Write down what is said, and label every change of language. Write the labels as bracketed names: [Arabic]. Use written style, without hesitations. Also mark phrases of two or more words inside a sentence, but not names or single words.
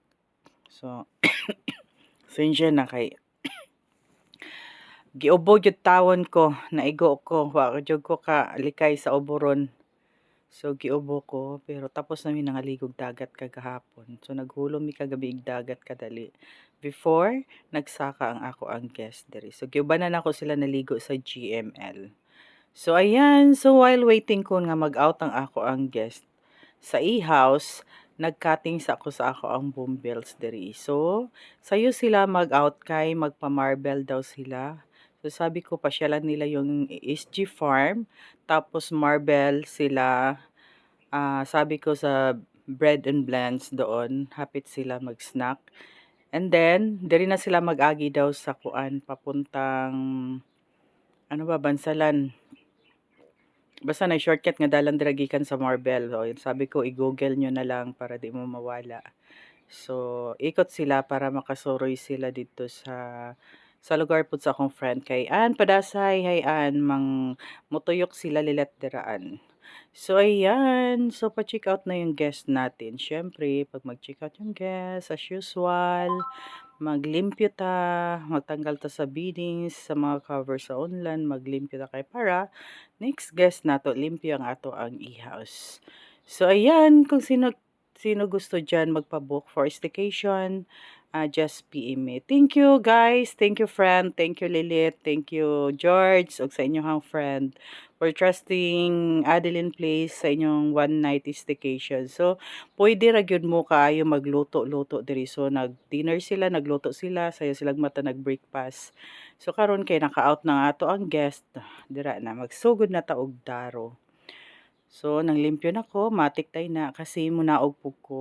[Cebuano] So, sinsya na kay giubo gyud tawon ko, naigo ko, wa jud ko ka likay sa uboron. So giubo ko pero tapos na mi nangaligog dagat kagahapon. So naghulom mi kagabi ig dagat kadali. Before nagsaka ang ako ang guest diri. So giubanan ako sila naligo sa GML. So ayan, so [English] while waiting [Cebuano] ko nga mag-out ang ako ang guest sa e-house, nag-cutting sa ako ang boombells diri. So sayo sila mag-out kay magpa-marble daw sila. [Filipino] So sabi ko pasyalan nila yung SG Farm tapos marble sila. Sabi ko sa Bread and Blends doon, hapit sila mag-snack. [English] And then, [Cebuano] diri na sila mag-agi daw sa kuan, papuntang, ano ba, Bansalan. Basta na shortcut nga dalan dira gikan sa Marbel. So, [Filipino] sabi ko, i-google nyo na lang para di mo mawala. [Cebuano] So, ikot sila para makasuroy sila dito sa lugar po sa akong friend kay Ann Padasay, hay Ann, mutuyok sila lilat diraan. So, ayan. [Filipino] So, pa-check out na yung guest natin. Siyempre, pag mag-check out yung guest, [English] as usual, [Cebuano] maglimpyo ta, magtanggal ta sa beadings, sa mga cover sa online, maglimpyo ta kay para next guest nato, limpyo ang ato ang e-house. So, [Filipino] ayan, kung sino gusto dyan magpa-book for staycation, [English] just PM me. Thank you guys, thank you friend, thank you Lilith, thank you George, [Cebuano] ug sa inyong friend [English] for trusting [Cebuano] Adeline Place sa inyong [English] one night staycation. [Cebuano] So, pwede ra gyud mo kaayo magluto-luto diri. So, nag-dinner sila, nagluto sila, sayo silang mata nag-breakfast. So, karon kay naka-out na ato ang guest, dira na magsugod na ta og daro. So, nanglimpyo na ko, matik tay na kasi munaog pug ko.